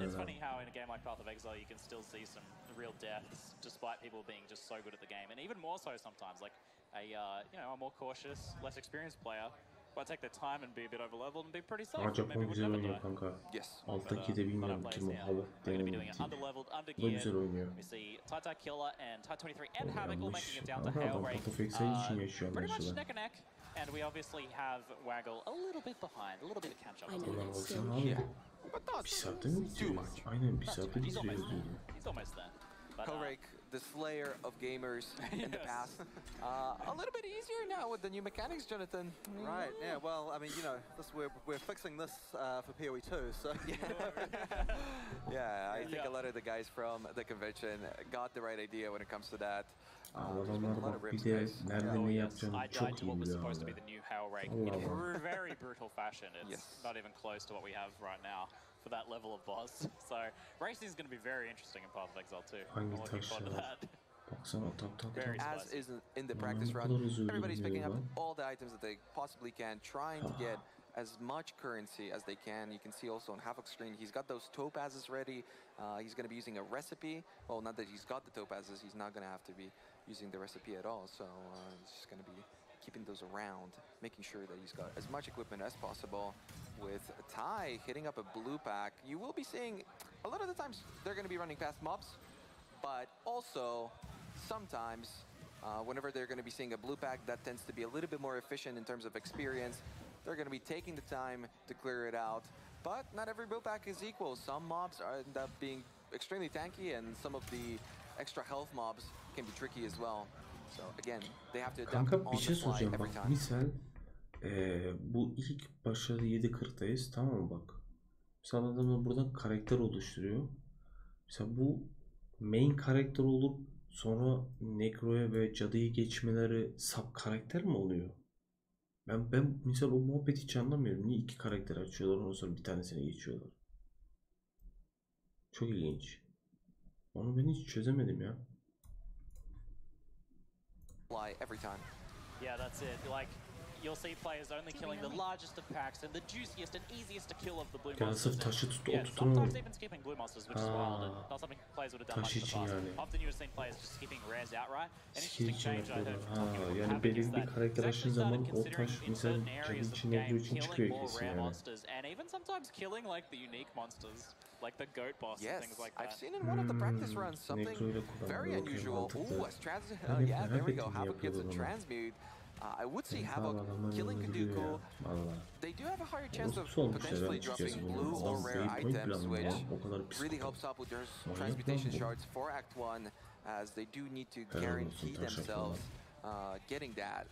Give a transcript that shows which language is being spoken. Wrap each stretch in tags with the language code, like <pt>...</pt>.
<en>It's funny how in a game like Path of Exile you can still see some real deaths despite people being just so good at the game, and even more so sometimes. Like a more cautious, less experienced player might take their time and be a bit overleveled and be pretty safe.</en> <tr>Japon güzel oynuyor kanka. Alttaki de bilmiyorum kim o hava denemedim. Bu güzel oynuyor.</tr> <en>We see Tai Killer and Tai23 and Havoc all making it down to Hail Ray. Pretty much neck and neck. And we obviously have Waggle a little bit behind, a little bit of catch up.</en> <tr>Bir saatte mi bitiyor? Aynen bir saatte bitiriyoruz.</tr> <en>He's almost there. Korek, the slayer of gamers in the past. A little bit easier now with the new mechanics, Jonathan. Right, yeah, well, I mean, you know, we're fixing this for PoE 2, so... Yeah, I think a lot of the guys from the convention got the right idea when it comes to that.</en> <tr>Adamlar bak bir de nerede ne yapacağını çok iyi biliyor</tr> <en>supposed to be the new Hail Rake in a very brutal fashion. It's not even close to what we have right now for that level of boss. So racing is going to be very interesting in Path of Exile too. I'm looking forward to that.</en> <tr>Baksana tak.</tr> <en>As is in the practice run, everybody's picking up all the items that they possibly can, trying to get as much currency as they can. You can see also on Havoc's screen, he's got those topazes ready. He's going to be using a recipe. Well, not that he's got the topazes, he's not going to have to be using the recipe at all. So he's just going to be keeping those around, making sure that he's got as much equipment as possible. With Ty hitting up a blue pack, you will be seeing a lot of the times they're going to be running past mobs, but also sometimes whenever they're going to be seeing a blue pack that tends to be a little bit more efficient in terms of experience, they're going to be taking the time to clear it out. But not every blue pack is equal. Some mobs end up being extremely tanky, and some of the extra health mobs can be tricky as well. So again, they have to adapt on the fly every time.</en> <tr>Misal bu ilk başladı 7.40'dayız, tamam mı bak. Mesela adamlar buradan karakter oluşturuyor. Mesela bu main karakter olup sonra Necro'ya ve Cadı'yı geçmeleri sub karakter mi oluyor? Ben mesela o muhabbeti hiç anlamıyorum. Niye iki karakter açıyorlar ondan sonra bir tanesine geçiyorlar? Çok ilginç. Onu ben hiç çözemedim ya.</tr> <en>Every time. Yeah, that's it. Like you'll see players only killing the largest of packs and the juiciest and easiest to kill of the blue monsters. Sometimes even skipping blue monsters, which is wild and not something players would have done much in the past. Often you would have seen players just skipping rares outright. An interesting change I heard from</en> <tr>yani belirli bir karakter açtığın zaman o taş mesela cadın içinde olduğu için çıkıyor kesin yani.</tr> <en>And even sometimes killing like the unique monsters, like the goat boss and things like that. I've seen in one of the practice runs something very unusual. Ooh, a yeah, there we go. Havoc gets a transmute. I would see Havoc killing Kuduku. They do have a higher chance of potentially dropping blue or rare items, which really helps out with their transmutation shards for Act 1, as they do need to guarantee themselves getting that.</en>